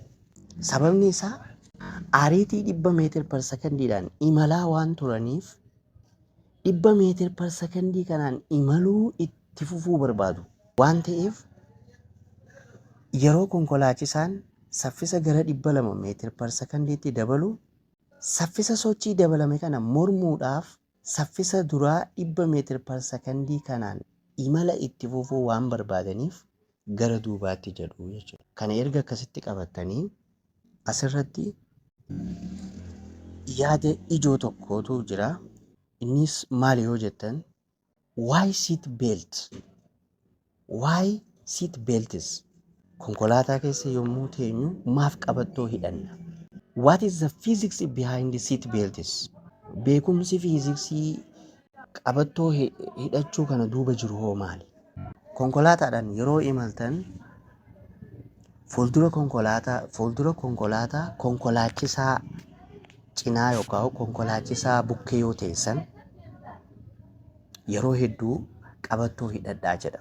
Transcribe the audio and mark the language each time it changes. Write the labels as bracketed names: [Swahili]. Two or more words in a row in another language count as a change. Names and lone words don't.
[Oromo] Sababni isaa ariitii 100 meetir per sekondiidhaan imalaa waan turaniif 100 meetir per sekondii kanaan imaluu itti fufuu barbaadu waan ta'eef yeroo konkolaachisaan saffisa gara 200 meetir per sekondiitti dabalu saffisa sochii dabalame kana mormuudhaaf saffisa duraa 100 meetir per sekondii kanaan imala itti fufuu waan barbaadaniif gara duubaatti jedhu jechuudha. Kana erga akkasitti qabatanii asirratti yaada ijoo tokkotu jira. Innis maali yoo jettan [English] why seat belt? Why seat belts? [Oromo] Konkolaataa keessa yommuu teenyu maaf qabattoo hidhanna? [English] What is the physics behind the seat belts? [Oromo] Beekumsi fiiziksii qabattoo hidhachuu kana duuba jiru hoo maali? Konkolaataadhaan yeroo imaltan fuuldura konkolaataa konkolaachisaa cinaa yookaan konkolaachisaa bukkee yoo teessan yeroo hedduu qabattoo hidhadhaa jedhama.